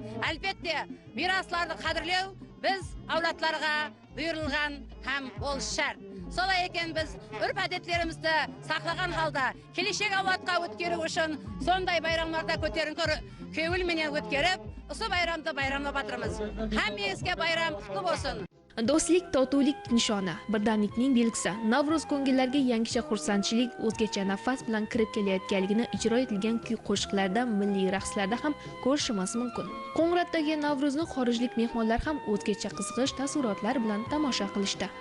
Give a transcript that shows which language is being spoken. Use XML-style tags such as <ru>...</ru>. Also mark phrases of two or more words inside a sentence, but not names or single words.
<kaa>Әлбетте, мирасларды қадірлеу біз әулетларға бұйырылған һәм ол шарт. Солай екен біз үрп-әдеттерімізді сақлаған халда келешек ауатқа өткеру үшін сондай байрамларда көтеріңкі көңілменен өткеріп, осы байрамды байрамлап жатырмыз. Hamмаңызға bayram құтты болсын.</kaa> <uz>Do'stlik, totuvlik nishoni, birdamlikning belgisi. Navruz ko'ngillarga yangicha xursandchilik, o'zgacha nafas bilan kirib kelayotganligini ijro etilgan kuy-qo'shiqlarda, milliy raqslarda ham ko'rishimiz mumkin. Qo'ng'irotdagi Navruzni xorijlik mehmonlar ham o'zgacha qiziqish taassurotlar bilan tomosha qilishdi.</uz>